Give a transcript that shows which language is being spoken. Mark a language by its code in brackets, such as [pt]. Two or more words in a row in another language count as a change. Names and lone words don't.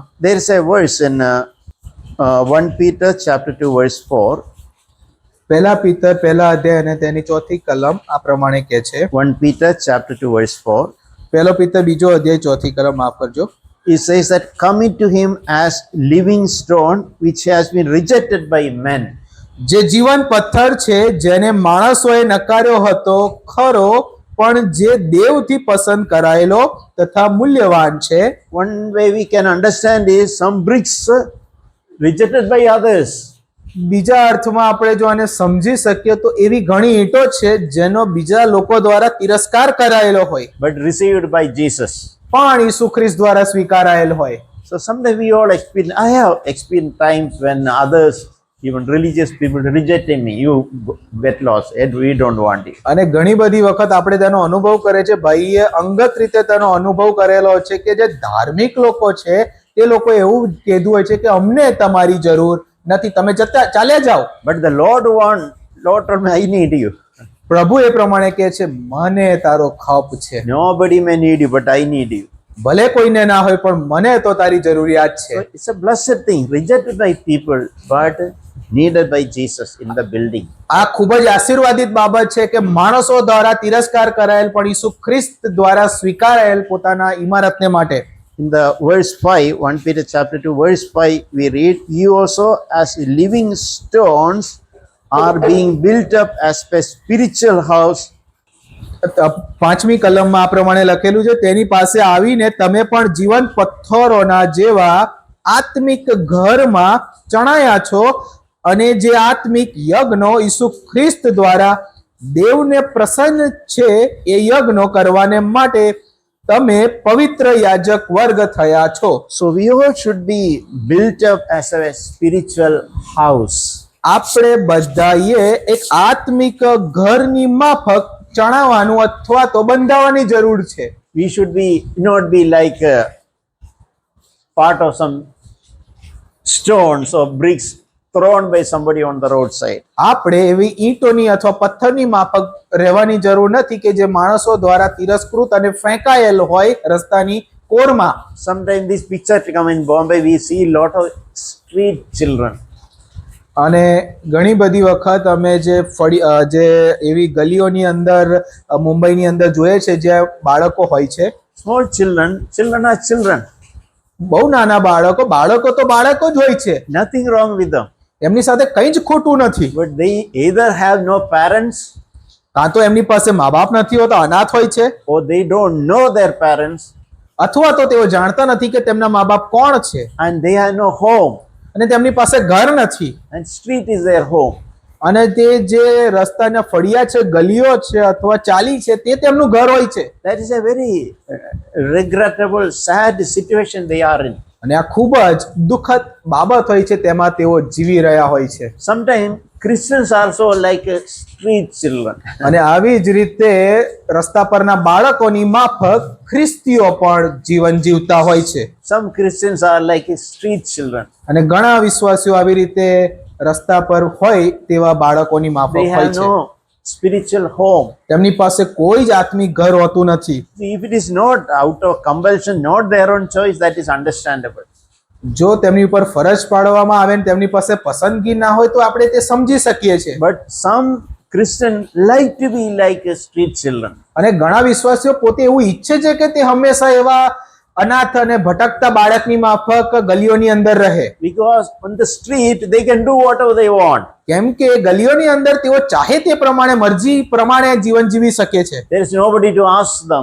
[en] There is a verse in 1 Peter chapter 2 verse 4. [gu] પહેલા પિતર પહેલા અધ્યાય અને તેની ચોથી કલમ આ પ્રમાણે કહે છે. [en] 1 Peter chapter 2 verse 4. [gu] પહેલો પિતર બીજો અધ્યાય ચોથી કલમ, માફ કરજો. [en] It says that coming to him as living stone which has been rejected by men. [gu] જે જીવન પથ્થર છે જેને માણસોએ નકાર્યો હતો ખરો, પણ જે દેવથી પસંદ કરાયેલો તથા મૂલ્યવાન છે. [en] One way we can understand is some bricks rejected by others, [gu] બીજા અર્થમાં આપણે જો આને સમજી શકીએ તો એવી ઘણી ઈંટો છે જેનો બીજા લોકો દ્વારા તિરસ્કાર કરાયેલો હોય [en] but received by Jesus. [gu] પણ ઈસુ ખ્રિસ્ત દ્વારા સ્વીકારાયેલ હોય. [en] So sometimes we all experience, I have experienced times when others, even religious people, rejecting me. You get lost, and we don't want it. [gu] અને ઘણી બધી વખત આપણે તેનો અનુભવ કરે છે. ભાઈએ અંગત રીતે તેનો અનુભવ કરેલો છે કે જે ધાર્મિક લોકો છે તે લોકો એવું કીધું હોય છે કે અમને તમારી જરૂર નથી, તમે જતા ચાલ્યા જાઓ. [en] But the Lord told me, I need you. [gu] પ્રભુ એ પ્રમાણે કહે છે, મને તારો ખપ છે. [en] Nobody may need you, but I need you. [gu] ભલે કોઈને ના હોય પણ મને તો તારી જરૂરિયાત છે. [en] So it's a blessed thing, rejected by people, but needed by Jesus in the building. [gu] આ ખૂબ જ આશીર્વાદિત બાબત છે કે માણસો દ્વારા તિરસ્કાર કરાયેલ પણ ઈસુ ખ્રિસ્ત દ્વારા સ્વીકારાયેલ પોતાના ઇમારતને માટે. [en] In the verse 5, 1 Peter chapter 2 verse 5, we read, you also as living stones are being built up as a spiritual house. [gu] પાંચમી કલમમાં આ પ્રમાણે લખેલું છે, તેની પાસે આવીને તમે પણ જીવન પથ્થરોના જેવા આત્મિક ઘરમાં ચણાયા છો, અને જે આત્મિક યજ્ઞો ઈસુ ખ્રિસ્ત દ્વારા દેવને પ્રસન્ન છે એ યજ્ઞો કરવાને માટે તમે પવિત્ર યાજક વર્ગ થયા છો. [en] So we all should be built up as a spiritual house. [gu] આપણે બધાએ એક આત્મિક ઘરની માફક ચણાવવાનું અથવા તો બંધાવવાની જરૂર છે. [en] We should be not be like a part of some stones or bricks thrown by somebody on the roadside. [gu] આપણે એવી ઈંટોની અથવા પથ્થરની માફક રહેવાની જરૂર નથી કે જે માણસો દ્વારા તિરસ્કૃત અને ફેંકાયેલ હોય રસ્તાની કોરમાં. [en] Sometimes this picture come in Bombay, we see lot of street children. [gu] અને ઘણી બધી વખત અમે જે એવી ગલીઓની અંદર મુંબઈની અંદર જોઈએ છે જ્યાં બાળકો હોય છે. [en] Small children are children. [gu] બહુ નાના બાળકો તો બાળકો જ હોય છે, [en] Nothing wrong with them. [gu] એમની સાથે કંઈ જ ખોટું નથી. [en] But they either have no parents [gu] કાં તો એમની પાસે મા બાપ નથી હોતા, અનાથ હોય છે, [en] or they don't know their parents [gu] અથવા તો તેઓ જાણતા નથી કે તેમના મા બાપ કોણ છે, [en] and they have no home [gu] અને તેમની પાસે ઘર નથી. [en] and street is their home. [gu] અને તે જે રસ્તાના ફળિયા છે, ગલીઓ છે અથવા ચાલી છે, તે તેમનું ઘર હોય છે. [en] That is a very regrettable, sad situation they are in. [gu] અને આ ખૂબ જ દુઃખદ બાબત હોય છે, તેમાં તેઓ જીવી રહ્યા હોય છે. [en] Sometimes Christians are also like street children. [gu] અને આવી જ રીતે રસ્તા પરના બાળકોની માફક ખ્રિસ્તીઓ પણ જીવન જીવતા હોય છે. [en] Some Christians are like street children. [gu] અને ઘણા વિશ્વાસીઓ આવી રીતે રસ્તા પર હોય તેવા બાળકોની માફક [en] They [gu] હોય [en] have [gu] છે. [en] no spiritual home. [gu] તેમની પાસે કોઈ જ આત્મિક ઘર હોતું નથી. [en] If it is not out of compulsion, not their own choice, that is understandable. [gu] જો તેમની ઉપર ફરજ પાડવામાં આવે ને તેમની પાસે પસંદગી ના હોય તો આપણે તે સમજી શકીએ છીએ. [en] But some Christians like to be like street children. [gu] અને ઘણા વિશ્વાસીઓ પોતે એવું ઈચ્છે છે કે તે હંમેશા એવા અનાથ અને ભટકતા બાળકની માફક ગલીઓની અંદર રહે. [en] Because on the street they can do whatever they want. [gu] કેમ કે ગલીઓની અંદર તેઓ ચાહે તે પ્રમાણે મરજી પ્રમાણે જીવન જીવી શકે છે. [en] There is nobody to ask them.